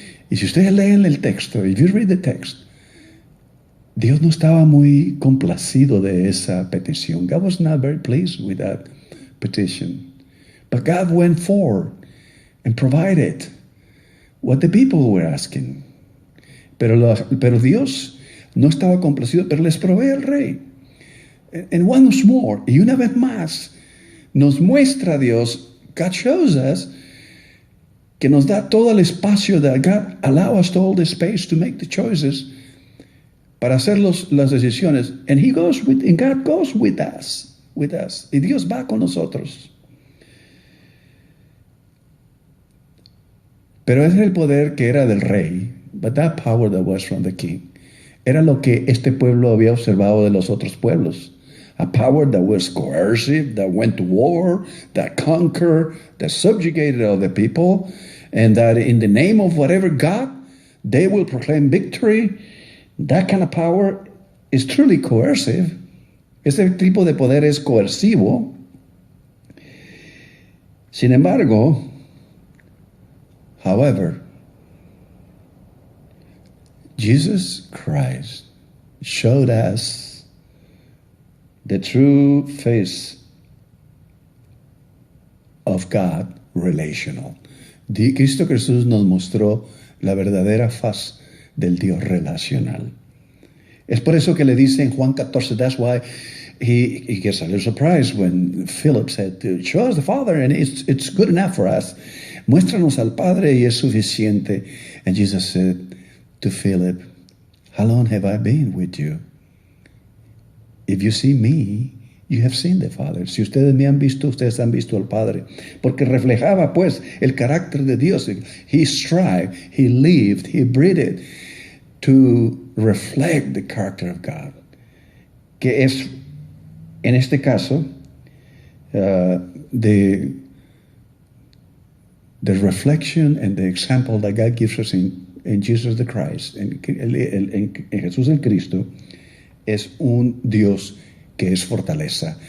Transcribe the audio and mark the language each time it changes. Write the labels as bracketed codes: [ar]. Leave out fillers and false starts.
[es] Y si ustedes leen el texto, [en] if you read the text, [es] Dios no estaba muy complacido de esa petición. [en] God was not very pleased with that petition. But God went forward and provided what the people were asking. [es] Pero Dios no estaba complacido, pero les provee el rey. [en] And once more, [es] y una vez más, nos muestra Dios, [en] God shows us, [es] que nos da todo el espacio, [en] that God allow us all the space to make the choices, [es] para hacer las decisiones. [en] And God goes with us. [es] Y Dios va con nosotros. Pero ese es el poder que era del rey. [en] But that power that was from the king [es] era lo que este pueblo había observado de los otros pueblos. [en] A power that was coercive, that went to war, that conquered, that subjugated other people, and that in the name of whatever God, they will proclaim victory. That kind of power is truly coercive. [es] Ese tipo de poder es coercivo. Sin embargo, [en] however, Jesus Christ showed us the true face of God relational. [es] Cristo Jesús nos mostró la verdadera faz del Dios relacional. Es por eso que le dice en Juan 14, [en] that's why he gets a little surprised when Philip said, show us the Father and it's good enough for us. [es] Muéstranos al Padre y es suficiente. [en] And Jesus said to Philip, how long have I been with you? If you see me, you have seen the Father. [es] Si ustedes me han visto, ustedes han visto al Padre. Porque reflejaba pues el carácter de Dios. [en] He strived, he lived, he breathed to reflect the character of God. [es] Que es, en este caso, [en] the reflection and the example that God gives us in Jesus the Christ, [es] en Jesús el Cristo, es un Dios que es fortaleza.